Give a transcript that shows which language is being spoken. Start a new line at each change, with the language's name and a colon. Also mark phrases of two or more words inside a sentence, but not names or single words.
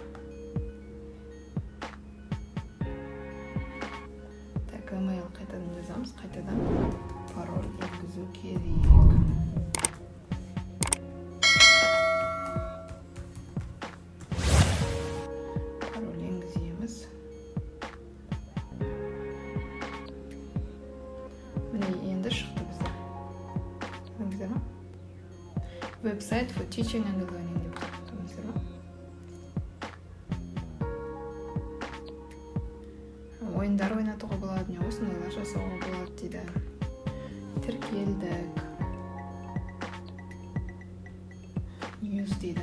Kazakh: Так, email қайтадан жазамыз, қайтадан пароль енгізу керек. Пароль енгіземіз. Міне енді шықты бізде.
English: Website for teaching and learning деп тұрмыздар ма?
Kazakh: Ойындар ойнатуға болады, не осындайлар жасауға болады дейді. Тіркелдік. News дейді.